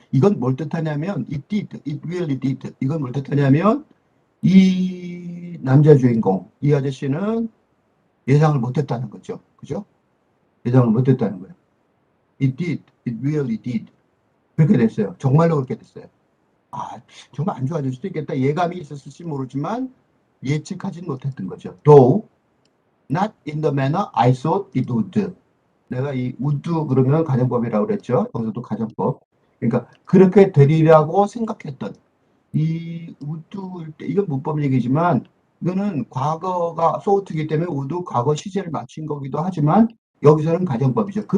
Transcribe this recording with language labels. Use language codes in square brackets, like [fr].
[ko] 이건 뭘 뜻하냐면, [en] it really did. [ko] 이건 뭘 뜻하냐면, 이 남자 주인공, 이 아저씨는 예상을 못했다는 거죠. 그죠? 예상을 못했다는 거예요. [en] It really did. [ko] 그렇게 됐어요. 정말로 그렇게 됐어요. 정말 안 좋아질 수도 있겠다. 예감이 있었을지 모르지만 예측하지는 못했던 거죠. [en] Though not in the manner I thought it would. [ko] 내가 이 would 그러면 가정법이라고 그랬죠. 여기서도 가정법. 그러니까 그렇게 되리라고 생각했던 이 would 때 이건 문법 얘기지만 이거는 과거가 thought이기 때문에 would 과거 시제를 맞춘 거기도 하지만 여기서는 가정법이죠.